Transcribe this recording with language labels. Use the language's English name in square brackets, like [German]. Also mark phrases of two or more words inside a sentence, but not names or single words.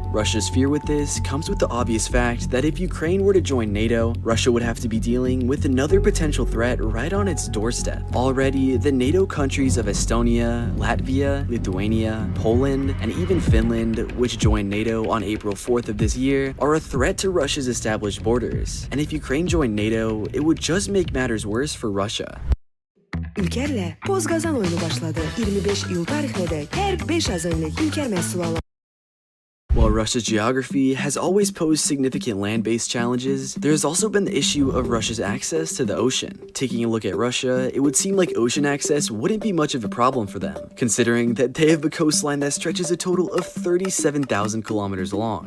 [English] Russia's fear with this comes with the obvious fact that if Ukraine were to join NATO, Russia would have to be dealing with another potential threat right on its doorstep. Already, the NATO countries of Estonia, Latvia, Lithuania, Poland, and even Finland, which joined NATO on April 4th of this year, are a threat to Russia's established borders. And if Ukraine joined NATO, it would just make matters worse for Russia. [Azerbaijani] Ülkerle Poz Qazan oyunu başladı. 25 iyul tarixində hər 5 azınlıq Ülker məhsul alır. [English] While Russia's geography has always posed significant land-based challenges, there has also been the issue of Russia's access to the ocean. Taking a look at Russia, it would seem like ocean access wouldn't be much of a problem for them, considering that they have a coastline that stretches a total of 37,000 kilometers long.